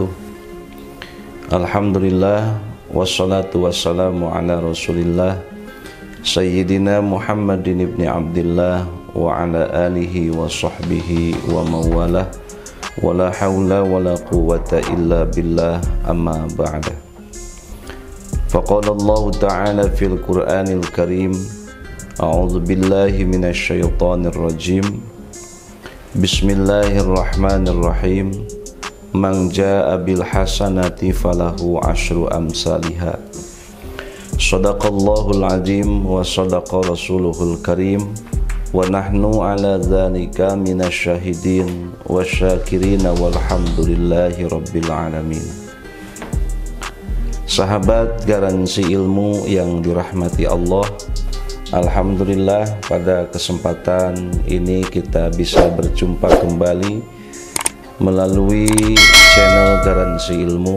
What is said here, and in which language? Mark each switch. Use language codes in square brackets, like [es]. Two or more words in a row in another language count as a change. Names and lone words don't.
[ar] الحمد لله، والصلاة والسلام على رسول الله سيدنا محمد بن عبد الله وعلى آله وصحبه ومن والاه، ولا حول ولا قوة إلا بالله، أما بعد. فقال الله تعالى في القرآن الكريم، أعوذ بالله من الشيطان الرجيم. Bismillahirrahmanirrahim. من جاء بالحسنة فله عشر أمثالها. صدق الله العظيم وصدق رسوله الكريم. ونحن على ذلك من الشاهدين والشاكرين والحمد لله رب العالمين. [id] Sahabat garansi ilmu yang dirahmati Allah, alhamdulillah pada kesempatan ini kita bisa berjumpa kembali melalui channel Garansi Ilmu.